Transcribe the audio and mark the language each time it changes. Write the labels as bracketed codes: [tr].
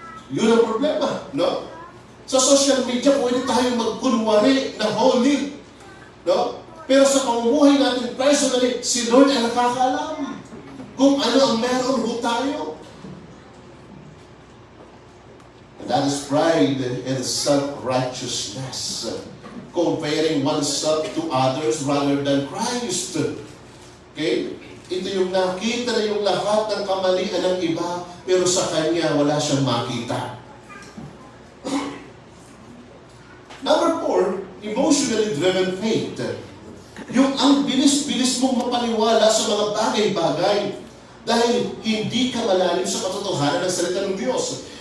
[tl] Yun ang problema, no? Sa social media, pwede tayong magkunwari na holy. No? Pero sa pamumuhay natin personally, si Lord ang nakakaalam kung ano ang meron ho tayo. [en] And that is pride and self-righteousness. Comparing oneself to others rather than Christ. Okay? [tl] Ito yung nakita na yung lahat ng kamalian ng iba, pero sa kanya wala siyang makita. Number 4, emotionally driven faith. Yung ang bilis-bilis mong mapaniwala sa mga bagay-bagay dahil hindi ka malalim sa katotohanan ng salita ng Diyos.